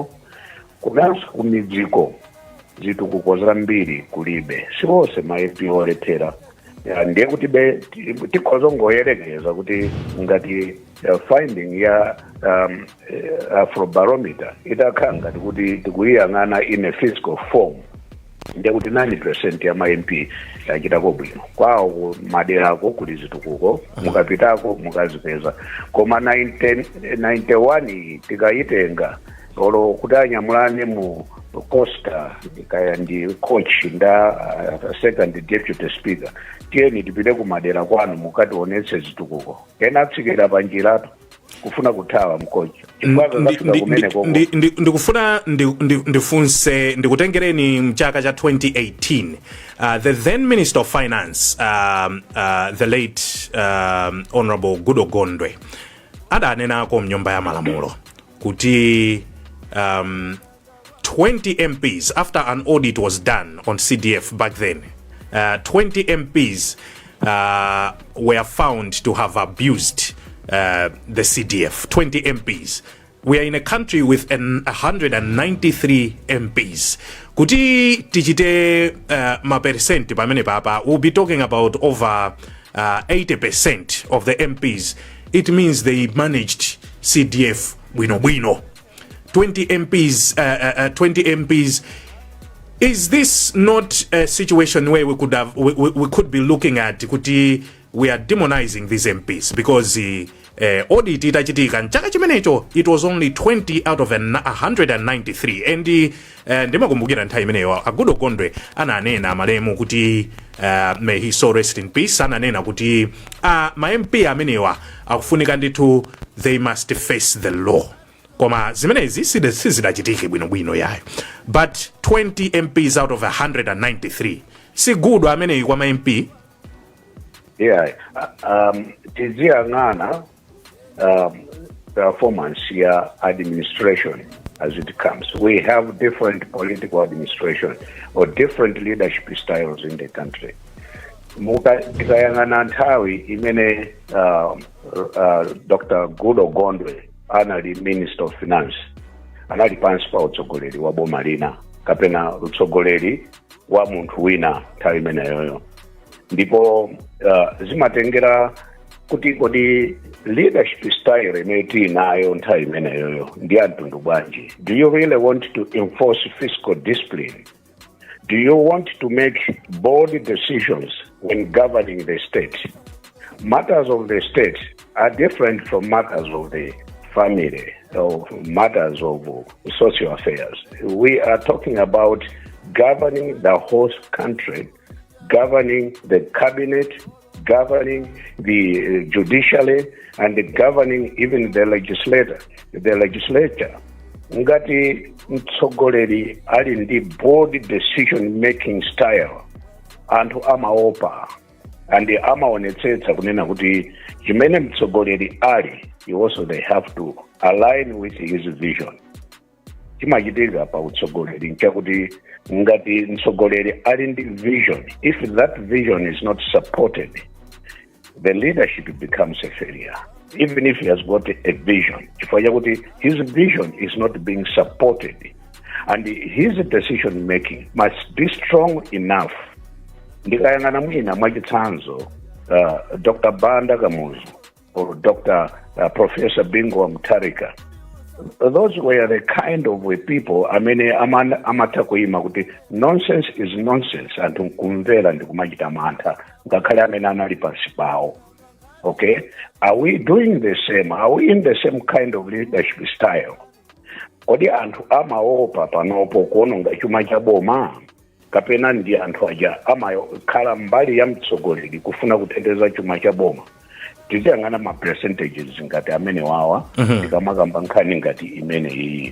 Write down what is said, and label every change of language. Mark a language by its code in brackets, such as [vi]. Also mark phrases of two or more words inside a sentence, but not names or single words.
[ny] Kunanso kumidziko zitukuko zambiri kulibe siwonse ma MP olephera ndiye kuti tikhozongoyerekeza kuti ngati finding ya Afrobarometer itakhala ngati kuti tikuyiyang'ana [en] in a physical form [ny] ndiye kuti 90% ya ma MP yachitako bwino kwawo maderako kuti zitukuko mukapitako mukazipeza koma 91 tikayitenga olo kuti anyamulane mu Costa kaya ndi coach nda [en] second deputy speaker [ny] tiyeni tipite kumadera kwanu mukationetse zitukuko kena atsikira panjirato kufuna kuthawa mkochi ndikufuna ndifunse ndikutengereni mchaka cha [en] 2018 the then Minister of Finance the late Honorable Gudo Gondwe [ny] adanenako mnyumba ya malamulo kuti [en] 20 MPs after an audit was done on CDF back then 20 MPs were found to have abused the CDF. 20 MPs. We are in a country with 193 MPs. [ny] Kuti tichite mapercent pamene papa, [en] we'll be talking about over 80% of the MPs. It means they managed CDF bwino. 20 MPs. 20 MPs. Is this not a situation where we could be looking at kuti we are demonizing these MPs because [ny] audit itachitika nchaka chimenecho [en] it was only 20 out of 193 [ny] and ndimakumbukira nthawi imeneyo Agudo Gondwe ananena malemu kuti [en] may he so rest in peace [ny] ananena kuti ma MP amenewa akufunika ndithu [en] they must face the law [ny] koma zimenezi sizidachitike bwino yayo [en] but 20 MPs out of 193 [ny] si good ameneyi kwa ma MP. [en] Yeah, tiziyang'ana performance ya administration as it comes. We have different political administration or different leadership styles in the country. [ny] Tikayang'ana nthawi imene Dr. Gudo Gondwe anali Minister of Finance anali pansi pa utsogoleri wa boma lina kapena utsogoleri wa munthu wina nthawi imeneyoyo ndipo zimatengera kuti kodi [en] leadership style [ny] imene tinayo nthawi imeneyoyo ndi amtundu bwanji. [en] Do you really want to enforce fiscal discipline? Do you want to make bold decisions when governing the state? Matters of the state are different from matters of the family or matters of social affairs. We are talking about governing the whole country, governing the cabinet, governing the judiciary, and governing even the legislature. [ny] Ngati mtsogoleri ali ndi [en] bold decision making style, [ny] anthu amaopa and amaonetsetsa kunena kuti chimene mtsogoleri ali, [en] also they have to align with his vision. [ny] Chimachitika pa utsogoleri nchakuti ngati mtsogoleri ali ndi [en] vision, if that vision is not supported, the leadership becomes a failure. Even if he has got a vision, his vision is not being supported, and his decision making must be strong enough. [ny] Ndikayang'ana mwina mwachitsanzo Dr. Banda Kamuzu or Dr. Professor Bingo Mutharika, [en] those were the kind of people [ny] amata kuima kuti [en] nonsense is nonsense [ny] anthu nkumvera ndi kumachita mantha ngakhale amene anali pansi pawo. [en] Okay, are we doing the same? Are we in the same kind of leadership style? [ny] Kodi anthu amaopa panopo kuononga chuma cha boma kapena ndi anthu aja amakhala mbali ya mtsogoleri kufuna kuteteza chuma cha boma? Tiziyang'ana ma percentages ngati amene wawa ndikamakamba nkhani ngati imene iyi.